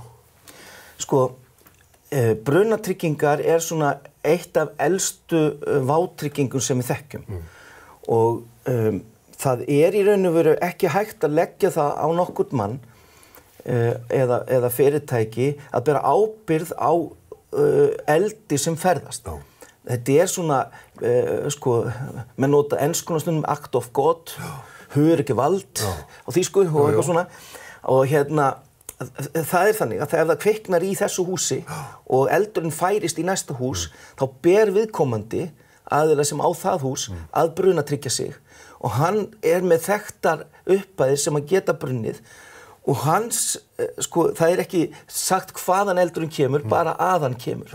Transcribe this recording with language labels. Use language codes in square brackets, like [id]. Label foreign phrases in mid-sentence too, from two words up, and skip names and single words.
[is] Sko, brunatryggingar svona eitt af elstu vátryggingum sem við þekkjum og það í raun og veru ekki hægt að leggja það á nokkurn mann eða fyrirtæki að bera ábyrgð á eldi sem ferðast. Þetta svona, menn nota enskuna stundum [en] act of God, [is] hugur ekki vald á þýsku og eitthvað svona og hérna það þannig að ef það kviknar í þessu húsi og eldurinn færist í næsta hús, þá ber viðkomandi aðila sem á það hús að brunatryggja sig og hann með þekktar upphæðir sem að geta brunnið og það ekki sagt hvaðan eldurinn kemur, bara að hann kemur.